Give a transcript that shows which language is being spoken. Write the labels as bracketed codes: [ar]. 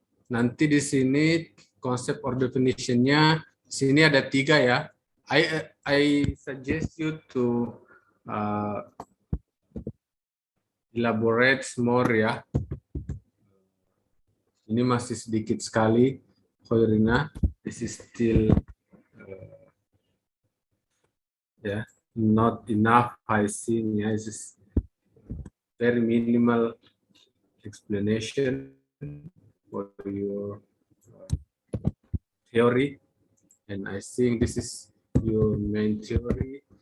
[id] Nanti di sini konsep or definition-nya, di sini ada 3 ya. [en] I suggest you to elaborate more ya. [id] Ini masih sedikit sekali, Koirina. [en] This is still not enough. I think yeah, this is very minimal explanation for your theory, and I think this is your main theory.